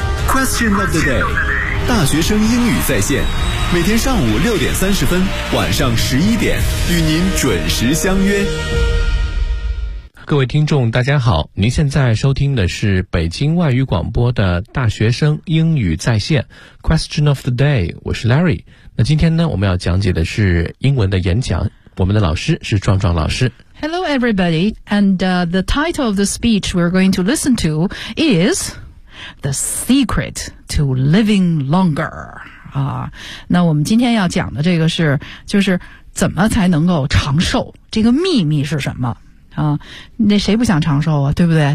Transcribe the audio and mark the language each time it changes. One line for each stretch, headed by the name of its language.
Chinese: Question of the day， 大学生英语在线，每天上午6:30，晚上11:00，与您准时相约。各位听众大家好，您现在收听的是北京外语广播的大学生英语在线 Question of the day， 我是 Larry。那今天呢，我们要讲解的是英文的演讲，我们的老师是壮壮老师。
English: Hello everybody, and the title of the speech we're going to listen to is The Secret to Living Longer。
Chinese: 那我们今天要讲的这个是，就是怎么才能够长寿，这个秘密是什么那谁不想长寿啊，对不对？